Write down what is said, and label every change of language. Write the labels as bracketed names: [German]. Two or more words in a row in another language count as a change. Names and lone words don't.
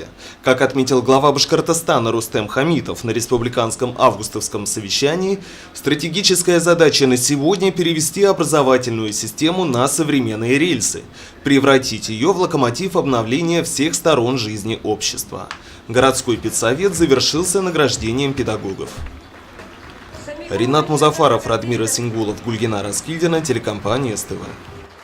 [Russian] Как отметил глава Башкортостана Рустем Хамитов на республиканском августовском совещании, стратегическая задача на сегодня – перевести образовательную систему на современные рельсы, превратить ее в локомотив обновления всех сторон жизни общества. Городской педсовет завершился награждением педагогов. Ринат Музафаров, Радмира Сингулов, Гульгина Раскильдина, телекомпания СТВ.